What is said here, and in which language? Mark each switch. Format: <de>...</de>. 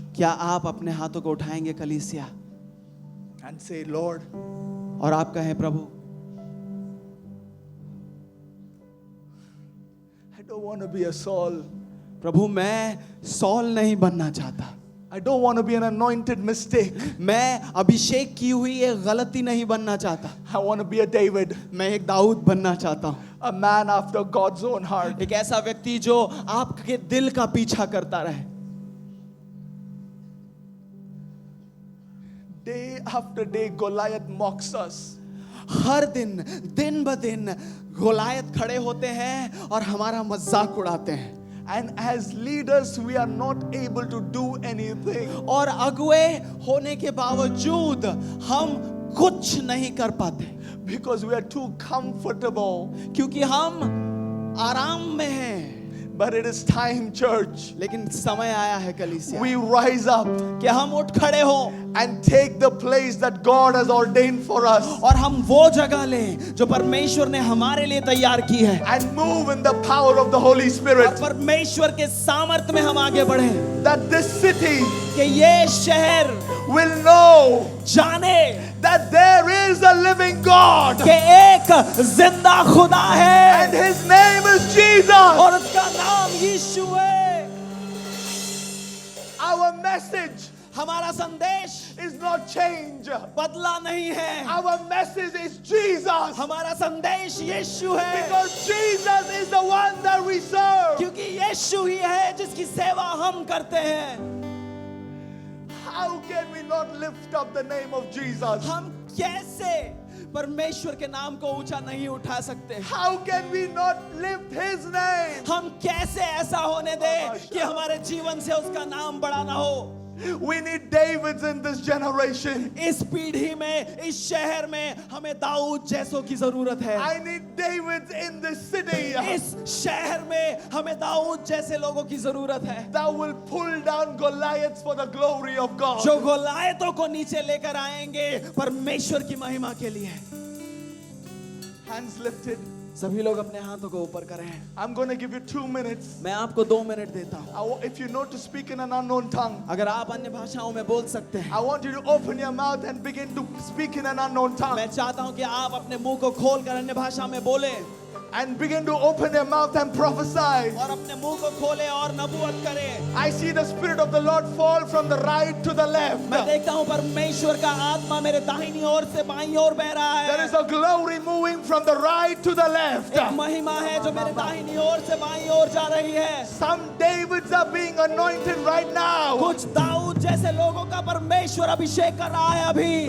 <hi>क्या आप अपने हाथों को उठाएंगे कलीसिया</hi> <en>and say, Lord,</en> <hi>और आप कहें, प्रभु</hi> <en>I don't want to be a Saul.</en> <hi>प्रभु मैं सॉल नहीं बनना चाहता,</hi> <en>I don't want to be an anointed mistake.</en> <hi>मैं अभिषेक की हुई एक गलती नहीं बनना चाहता,</hi> <en>I want to be a David,</en> <hi>मैं एक दाऊद बनना चाहता हूँ,</hi> <en>a man after God's own heart.</en> <hi>एक ऐसा व्यक्ति जो आपके दिल का पीछा करता रहे।</hi> <en>Day after day, Goliath mocks us.</en> <hi>हर दिन दिन ब दिन गोलायत खड़े होते हैं और हमारा मजाक उड़ाते हैं।</hi> <en>And as leaders, we are not able to do anything.</en> <hi>और अगुए होने के बावजूद हम कुछ नहीं कर पाते,</hi> <en>Because we are too comfortable.</en> <hi>क्योंकि हम आराम में हैं.</hi> <en>But it is time, church.</en> <hi>लेकिन समय आया है कलीसिया</hi> <en>We rise up</en> <hi>कि हम उठ खड़े हो</hi> <en>and take the place that God has ordained for us.</en> <hi>और हम वो जगह लें जो परमेश्वर ने हमारे लिए तैयार की है,</hi> <en>And move in the power of the Holy</en> <hi>और</hi> <en>Spirit.</en> <hi>परमेश्वर के सामर्थ्य में हम आगे बढ़े,</hi> <en>That this city</en> <hi>कि ये शहर</hi> <en>will know</en> <hi>जाने</hi> <en>that there is a living God.</en> <hi>कि एक जिंदा खुदा</hi> <en>And</en> <hi>है</hi> <en>His name is Jesus.</en> <hi>और उसका नाम यीशु है.</hi> <en>Our message</en> <hi>हमारा संदेश</hi> <en>is not change.</en> <hi>बदला नहीं है,</hi> <en>Our message is Jesus.</en> <hi>हमारा संदेश यीशु है,</hi> <en>Because Jesus is the one that we serve.</en> <hi>क्योंकि यीशु ही है जिसकी सेवा हम करते हैं.</hi> <en>How can we not lift up the name of Jesus?</en> <hi>हम कैसे परमेश्वर के नाम को ऊंचा नहीं उठा सकते?</hi> <en>How can we not lift His name?</en> <hi>हम कैसे ऐसा होने दें कि हमारे जीवन से उसका नाम बड़ा ना हो?</hi> <en>We need Davids in this generation.</en> <hi>इस पीढ़ी में, इस शहर में हमें दाऊद जैसों की जरूरत है.</hi> <en>I need Davids in this city</en> <hi>इस शहर में हमें दाऊद जैसे लोगों की जरूरत है,</hi> <en>that will pull down Goliaths for the glory of God.</en> <hi>जो गोलायतों को नीचे लेकर आएंगे परमेश्वर की महिमा के लिए.</hi> <en>Hands lifted.</en> <hi>सभी लोग अपने हाथों को ऊपर करें.</hi> <en>I'm going to give you 2 minutes.</en> <hi>मैं आपको 2 मिनट देता हूँ.</hi> <en>If you know to speak in an unknown tongue,</en> <hi>अगर आप अन्य भाषाओं में बोल सकते हैं,</hi> <en>I want you to open your mouth and begin to speak in an unknown tongue.</en> <hi>मैं चाहता हूँ कि आप अपने मुंह को खोल कर अन्य भाषा में बोले</hi> <en>And begin to open your mouth and prophesy.</en> <hi>और अपने मुंह को खोले और नबूवत करें.</hi> <en>I see the Spirit of the Lord fall from the right to the left.</en> <hi>मैं देखता हूँ परमेश्वर का आत्मा मेरे दाहिनी ओर से बाईं ओर बह रहा</hi> <en>There</en> <hi>है.</hi> <en>is a glory moving from the right to the left.</en> <hi>एक महिमा है जो मेरे दाहिनी ओर से बाईं ओर जा रही है.</hi> <en>Some Davids are being anointed right now.</en> <hi>कुछ दाऊद जैसे लोगों का परमेश्वर अभिषेक कर रहा है अभी.</hi>